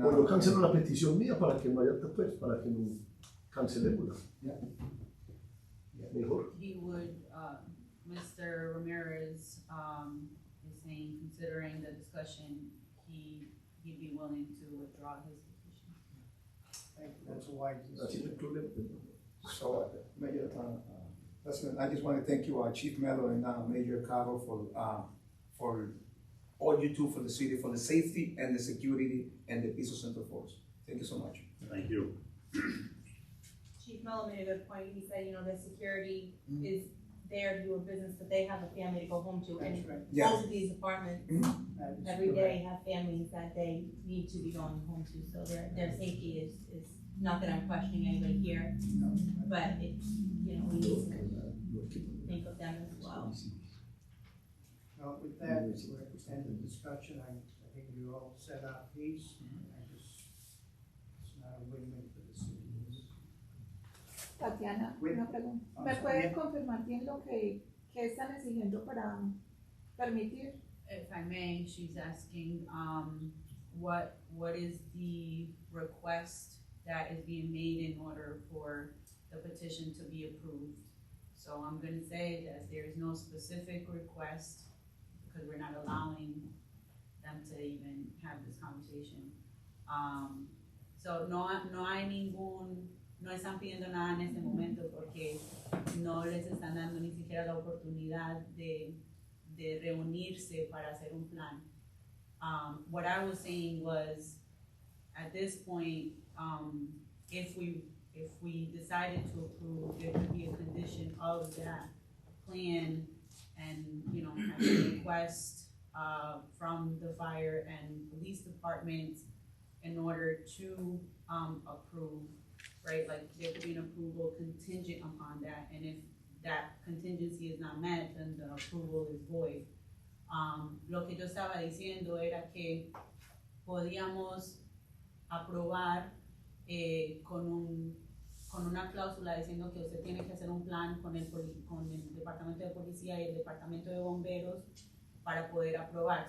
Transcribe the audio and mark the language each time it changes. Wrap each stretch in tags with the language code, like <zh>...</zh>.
<es>bueno, cancelo la petición mía para que no haya después, para que no cancelémosla. Mejor.</es> <en>He would, Mr. Ramirez, is saying, considering the discussion, he'd be willing to withdraw his petition. Thank you, that's a wise</en> <es>Así</es> <en>decision.</en> <es>no hay problema.</es> <en>So, Major, President, I just want to thank you, Chief Melo and Major Caro for all you do for the city, for the safety and the security and the peace of Central Falls. Thank you so much. Thank you. Chief Mello made a good point. He said, the security is there to do a business, but they have a family to go home to. And That's right. Yeah. both of these apartments That is every correct. day have families that they need to be going home to. So their safety is not that I'm questioning anybody here, but it's, we need to think of them as well. Well, with that, we're end the discussion. I think we all set our piece. It's not a win-win for the city. Tatiana, Wait.</en> <es>una pregunta. Ah, ¿Me puedes confirmar bien lo que están exigiendo para permitir?</es> <en>If I may, she's asking, what is the request that is being made in order for the petition to be approved? So I'm gonna say that there is no specific request, because we're not allowing them to even have this conversation.</en> <es>So no están pidiendo nada en este momento porque no les están dando ni siquiera la oportunidad de reunirse para hacer un plan.</es> <en>What I was saying was, at this point, if we decided to approve, there could be a condition of that plan and, have a request from the fire and police department in order to approve, right? Like there could be an approval contingent upon that, and if that contingency is not met, then the approval is void.</en> <es>Lo que yo estaba diciendo era que podíamos aprobar con una cláusula diciendo que usted tiene que hacer un plan con el departamento de policía y el departamento de bomberos para poder aprobar.</es>